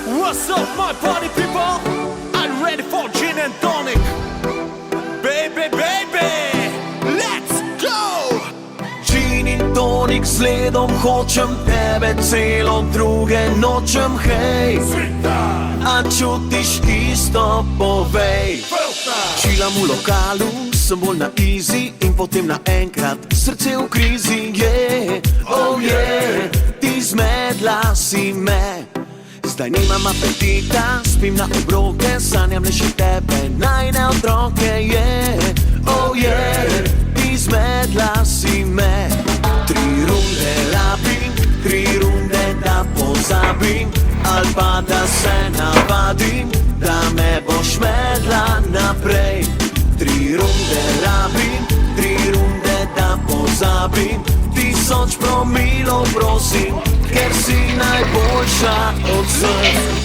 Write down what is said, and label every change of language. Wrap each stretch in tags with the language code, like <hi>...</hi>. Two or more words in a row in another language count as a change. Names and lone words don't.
<en>What's up, my party people? I'm ready for gin and tonic. Baby, baby, let's go!</en> <sl>Gin in tonic sledom hočem tebe, celo druge nočem, hej. A čutiš isto, povej. Čilam v lokalu, sem bolj na easy in potem naenkrat srce v krizi,</sl> <en>yeah. Oh yeah,</en> <sl>ti zmedla si me. Zdaj nimam apetita, spim na obroke, sanjam le še tebe, najne otroke,</sl> <en>yeah. Oh yeah,</en> <sl>ti zmedla si me. 3 runde rabim, 3 runde da pozabim, ali pa da se navadim, da me boš medla naprej. 3 runde rabim, 3 runde da pozabim, 1000 promilov prosim, ker si najboljša od vseh.</sl>